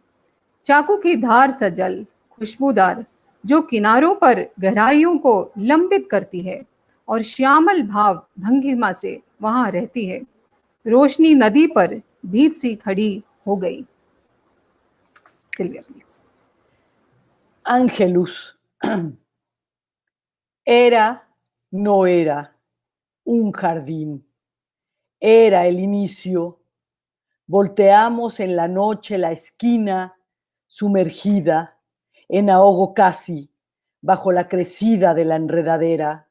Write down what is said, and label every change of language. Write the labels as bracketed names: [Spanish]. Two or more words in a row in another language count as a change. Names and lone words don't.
[Hindi] चाकू की धार सा जल खुशबूदार जो किनारों पर गहराइयों को लंबित करती है और श्यामल भाव भंगिमा से वहां रहती है। रोशनी नदी पर भीत सी खड़ी हो गई। सिल्विया प्लीज। [Spanish] Angelus. Era, no era, un jardín. Era el inicio. Volteamos en la noche la esquina, sumergida, en ahogo casi, bajo la crecida de la enredadera.